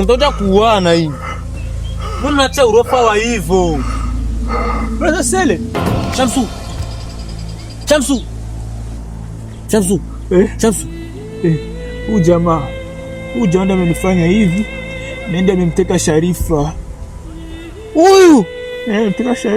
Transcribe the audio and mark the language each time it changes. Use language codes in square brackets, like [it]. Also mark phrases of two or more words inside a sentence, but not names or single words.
[sw] Mtakuja kuuana hii. Mbona mnacha urofa wa hivyo? Brother Sele. Shamsu. Shamsu. Shamsu. Shamsu. Huyu jamaa amenifanya hivi. Nenda amemteka Sharifa. Huyu Mpika Sharifu.